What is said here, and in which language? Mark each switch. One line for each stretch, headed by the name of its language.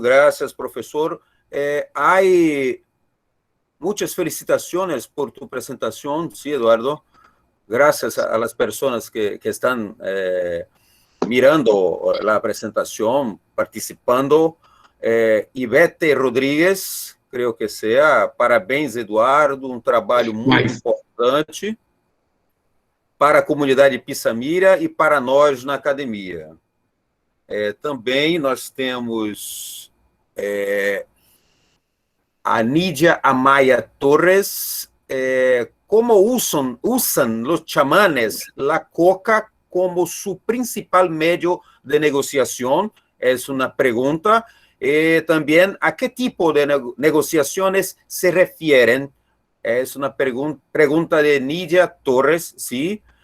Spanish: Gracias, profesor. Hay muchas felicitaciones por tu presentación, ¿sí, Eduardo? Gracias a las personas que están mirando la presentación, participando. Ivete Rodrigues, creo que sea.
Portuguese: Parabéns,
Spanish: Eduardo.
Portuguese: Um trabalho muito importante para a comunidade Pissamira e para nós na academia. Também nós temos a Nidia Amaya Torres.
Spanish: ¿Cómo usan los chamanes la coca como su principal medio de negociación? Es una pregunta. También, ¿a qué tipo de negociaciones se refieren? Es una pregunta de Nidia Torres, ¿sí?